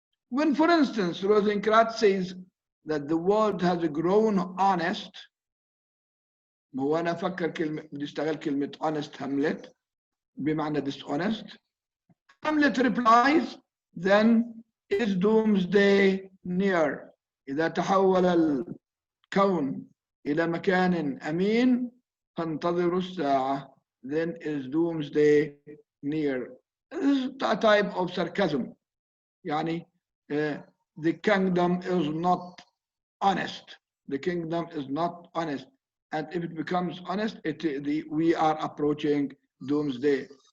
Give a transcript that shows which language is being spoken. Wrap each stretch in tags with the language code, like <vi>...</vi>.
<en>When, for instance, Rosencrantz says that the world has grown honest,</en> <ar>هو أنا أفكر بدي أشتغل كلمة</ar> <en>honest Hamlet بمعنى dishonest. Hamlet replies, then is doomsday near.</en> <ar>إذا تحول الكون إلى مكان أمين فانتظروا الساعة.</ar> <en>Then is doomsday near. This is a type of sarcasm. يعني the kingdom is not honest. The kingdom is not honest. And if it becomes honest, we are approaching doomsday.</en>